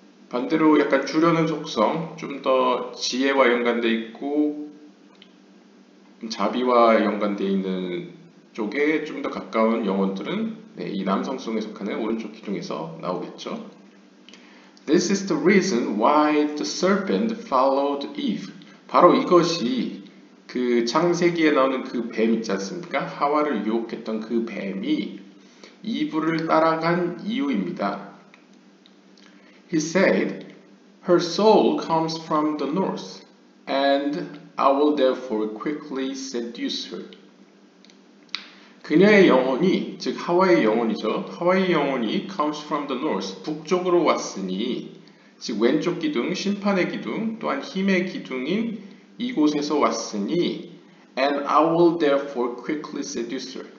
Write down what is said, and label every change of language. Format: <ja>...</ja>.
<ko>반대로 약간 주려는 속성, 좀 더 지혜와 연관되어 있고 자비와 연관되어 있는 쪽에 좀 더 가까운 영혼들은 이 남성성에 속하는 오른쪽 기둥에서 나오겠죠.</ko> <en>This is the reason why the serpent followed Eve.</en> <ko>바로 이것이 그 창세기에 나오는 그 뱀 있지 않습니까? 하와를 유혹했던 그 뱀이 이브를 따라간 이유입니다.</ko> <en>He said, Her soul comes from the north, and I will therefore quickly seduce her.</en> <ko>그녀의 영혼이, 즉 하와의 영혼이죠. 하와의 영혼이 comes from the north, 북쪽으로 왔으니, 즉 왼쪽 기둥, 심판의 기둥, 또한 힘의 기둥인 이곳에서 왔으니, and I will therefore quickly seduce her.</ko>